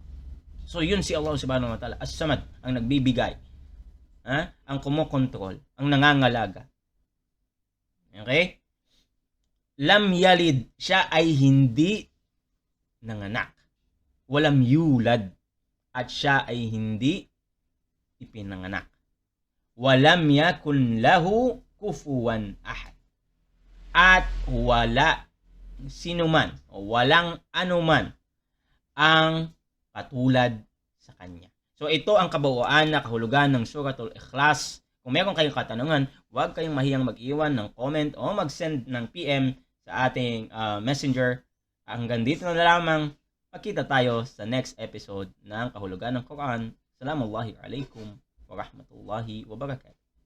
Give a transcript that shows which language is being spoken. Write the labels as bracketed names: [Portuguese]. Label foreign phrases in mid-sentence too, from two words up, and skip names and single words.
[Filipino] So yun si Allah [Arabic] سبحانه وتعالى, [Filipino] As-Samad, ang nagbibigay, ang kumukontrol, ang nangangalaga. Okay? [Arabic] لم يلد, [Filipino] siya ay hindi nanganak. [Arabic] ولم يولد, [Filipino] at siya ay hindi ipinanganak. [Arabic] ولم يكن له كفوا أحد. [Filipino] At wala sinuman o walang anuman ang katulad sa kanya. So ito ang kabuuan na kahulugan ng Suratul Ikhlas. Kung meron kayong katanungan, huwag kayong mahiyang mag-iwan ng comment o mag-send ng PM sa ating messenger. Hanggang dito na lamang. Magkita tayo sa next episode ng kahulugan ng Quran. [Arabic] السلام عليكم ورحمة الله وبركاته.